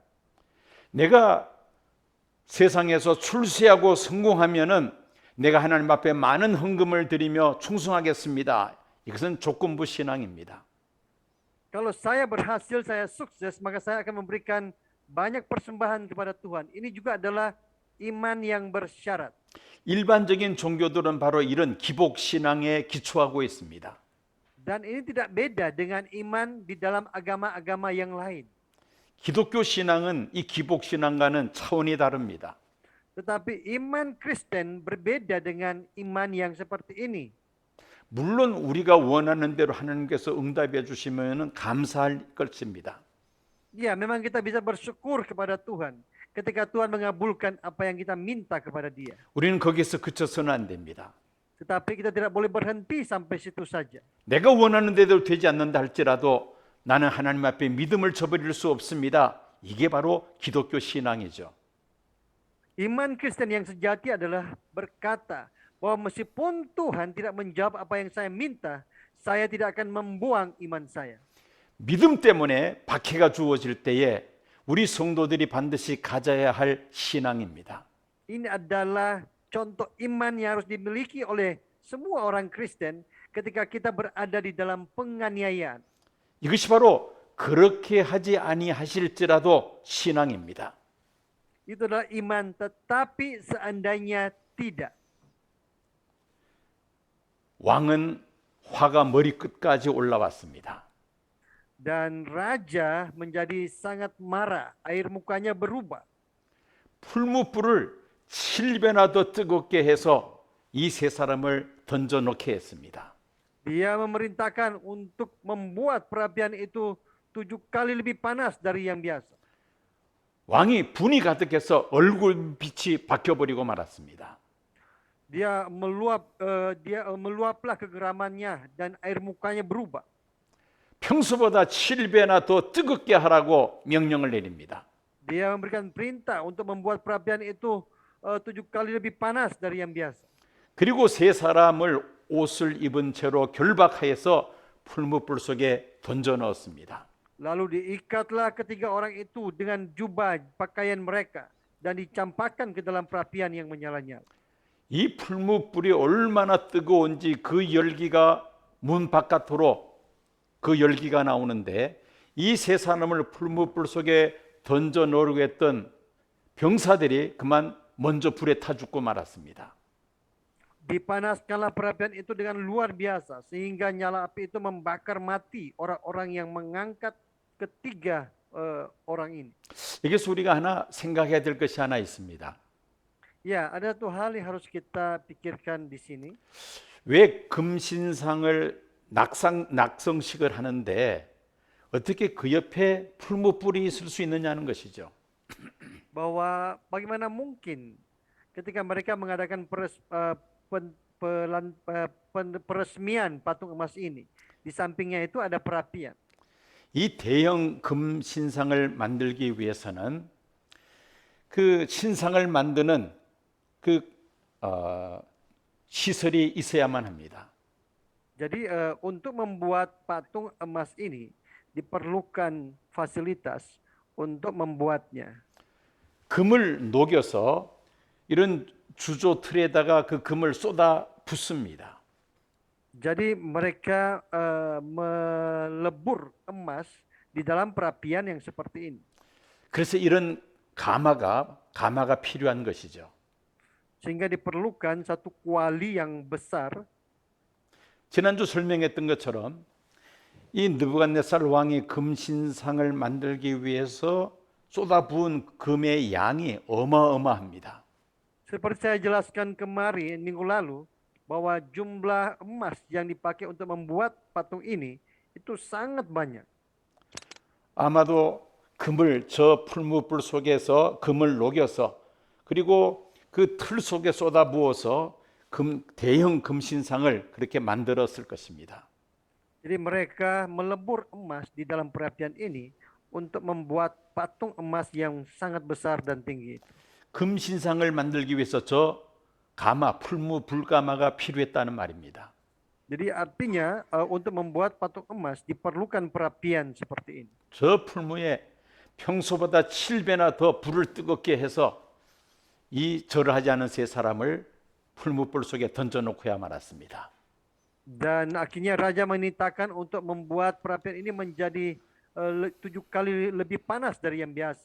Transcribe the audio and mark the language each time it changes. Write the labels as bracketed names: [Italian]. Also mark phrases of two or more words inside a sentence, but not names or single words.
[Korean] 내가 세상에서 출세하고 성공하면은 내가 하나님 앞에 많은 헌금을 드리며 충성하겠습니다. 이것은 조건부 신앙입니다. [Indonesian] Kalau saya berhasil, saya sukses, maka saya akan memberikan banyak persembahan kepada Tuhan. Ini juga adalah iman yang bersyarat. [Korean] 일반적인 종교들은 바로 이런 기복 신앙에 기초하고 있습니다. [Indonesian] Dan ini tidak beda dengan iman di dalam agama-agama yang lain. [Korean] 기독교 신앙은 이 기복 신앙과는 차원이 다릅니다. [Indonesian] Tetapi iman Kristen berbeda dengan iman yang seperti ini. [Korean] 물론 우리가 원하는 대로 하나님께서 응답해 주시면 감사할 것입니다. [Indonesian] Ya, memang kita bisa bersyukur kepada Tuhan ketika Tuhan mengabulkan apa yang kita minta kepada Dia. [Korean] 우리는 거기서 그쳐서는 안 됩니다. [Indonesian] Tetapi kita tidak boleh berhenti sampai situ saja. [Korean] 내가 원하는 대로 되지 않는다 할지라도 나는 하나님 앞에 믿음을 저버릴 수 없습니다. 이게 바로 기독교 신앙이죠. [Indonesian] Iman Kristen yang sejati adalah berkata bahwa meskipun Tuhan tidak menjawab apa yang saya minta, saya tidak akan membuang iman saya. [Korean] 믿음 때문에 박해가 주어질 때에 우리 성도들이 반드시 가져야 할 신앙입니다. [Indonesian] Ini adalah contoh iman yang harus dimiliki oleh semua orang Kristen ketika kita berada di dalam penganiayaan. [Korean] 이것이 바로 그렇게 하지 아니하실지라도 신앙입니다. [Indonesian] Itu adalah iman, tetapi seandainya tidak. [Korean] 왕은 화가 머리끝까지 올라왔습니다. [Indonesian] Dan raja menjadi sangat marah, air mukanya berubah. [Korean] 풀무불을 7배나 더 뜨겁게 해서 이 세 사람을 던져놓게 했습니다. [Indonesian] Dia memerintahkan untuk membuat perapian itu 7 kali lebih panas dari yang biasa. [Korean] 왕이 분이 가득해서 얼굴빛이 바뀌어버리고 말았습니다. [Indonesian] Dia meluaplah kegeramannya dan air mukanya berubah. [Korean] 평소보다 7배나 더 뜨겁게 하라고 명령을 내립니다. [Indonesian] Dia memberikan perintah untuk membuat perapian itu 7 kali lebih panas dari yang biasa. [Korean] 그리고 세 사람을 옷을 입은 채로 결박하여서 풀무불 속에 던져 넣었습니다. [Indonesian] Lalu diikatlah ketiga orang itu dengan jubah pakaian mereka dan dicampakkan ke dalam perapian yang menyala-nyala. [Korean] 이 풀무불이 얼마나 뜨거운지 그 열기가 문 바깥으로 그 열기가 나오는데 이 세 사람을 풀무불 속에 던져 넣으려고 했던 병사들이 그만 먼저 불에 타 죽고 말았습니다. [Indonesian] Dipanaskanlah perapian itu dengan luar biasa sehingga nyala api itu membakar mati orang-orang yang mengangkat ketiga orang ini. [Korean] 여기서 우리가 하나 생각해야 될 것이 하나 있습니다. [Indonesian] Ya, ada satu hal yang harus kita pikirkan di sini. [Korean] 왜 금신상을 낙성식을 하는데 어떻게 그 옆에 풀무불이 있을 수 있느냐는 것이죠. [Indonesian] Bahwa bagaimana mungkin ketika mereka mengadakan peresmian patung emas ini, di sampingnya itu ada perapian. [Korean] 이 대형 금신상을 만들기 위해서는 그 신상을 만드는 그 시설이 있어야만 합니다. [Indonesian] Jadi untuk membuat patung emas ini diperlukan fasilitas untuk membuatnya. [Korean] 금을 녹여서 이런 주조 틀에다가 그 금을 쏟아 붓습니다. [Indonesian] Jadi mereka melebur emas di dalam perapian yang seperti ini. [Korean] 그래서 이런 가마가 필요한 것이죠. [Indonesian] Sehingga diperlukan satu kuali yang besar. [Korean] 지난주 설명했던 것처럼 이 느부갓네살 왕이 금신상을 만들기 위해서 쏟아부은 금의 양이 어마어마합니다. [Indonesian] Seperti saya jelaskan kemarin minggu lalu bahwa jumlah emas yang dipakai untuk membuat patung ini itu sangat banyak. [Korean] 아마도 금을 저 풀무불 속에서 금을 녹여서 그리고 그 틀 속에 쏟아부어서 대형 금신상을 그렇게 만들었을 것입니다. [Indonesian] Jadi mereka melebur emas di dalam perapian ini untuk membuat patung emas yang sangat besar dan tinggi. [Korean] 금신상을 만들기 위해서 저 풀무 불가마가 필요했다는 말입니다. [Indonesian] Jadi artinya untuk membuat patung emas diperlukan perapian seperti ini. [Korean] 저 풀무에 평소보다 7배나 더 불을 뜨겁게 해서 이 절을 하지 않은 세 사람을 풀무불 속에 던져놓고야 말았습니다. [Indonesian] Dan akhirnya raja menitahkan untuk membuat perapian ini menjadi 7 kali lebih panas dari yang biasa.